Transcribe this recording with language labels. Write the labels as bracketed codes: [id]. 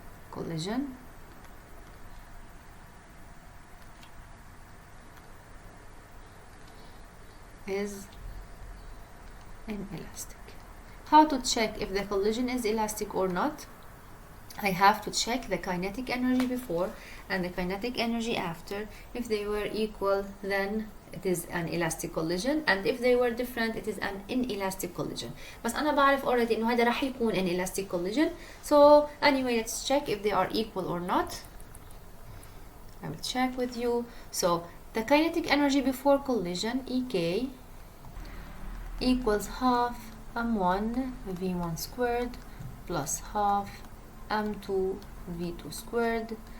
[en] Collision is inelastic. How to check if the collision is elastic or not? I have to check the kinetic energy before and the kinetic energy after. If they were equal, then it is an elastic collision, and if they were different, it is an inelastic collision. [ar] بس أنا بعرف already إنه هذا راح يكون an elastic collision. [en] So anyway, let's check if they are equal or not. I will check with you. So the kinetic energy before collision, EK, equals half m1 v1 squared plus half m2 v2 squared.